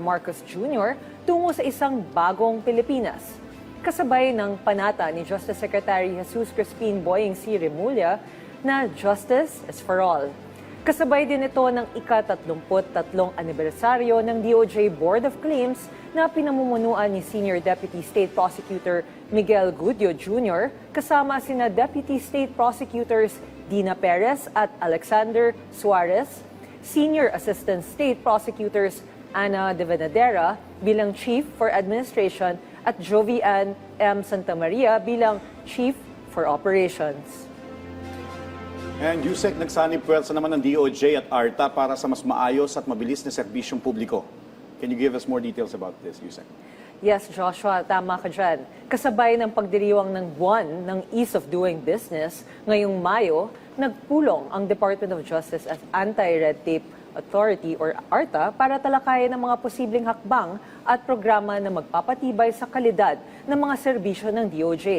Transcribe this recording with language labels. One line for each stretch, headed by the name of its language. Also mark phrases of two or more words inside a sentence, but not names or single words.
Filipino: Marcos Jr. tungo sa isang bagong Pilipinas. Kasabay ng panata ni Justice Secretary Jesus Crispin Boyeng C. Remulla na
English: Justice is for All.
Filipino: Kasabay din ito ng ika-33 anibersaryo ng DOJ Board of Claims na pinamumunuan ni Senior Deputy State Prosecutor Miguel Gudio Jr. kasama sina Deputy State Prosecutors Dina Perez at Alexander Suarez, Senior Assistant State Prosecutors Ana De Venadera bilang Chief for Administration at Jovian M. Santamaria bilang Chief for Operations. And Yusek, nagsanib puwersa naman ng DOJ at ARTA para sa mas maayos at mabilis na serbisyong publiko.
English: Can you give us more details about this, Yusek?
Filipino: Yes, Joshua, tama ka dyan. Kasabay ng pagdiriwang ng buwan ng Ease of Doing Business, ngayong Mayo, nagpulong ang Department of Justice at Anti-Red Tape Authority or ARTA para talakayin ang mga posibleng hakbang at programa na magpapatibay sa kalidad ng mga serbisyo ng DOJ.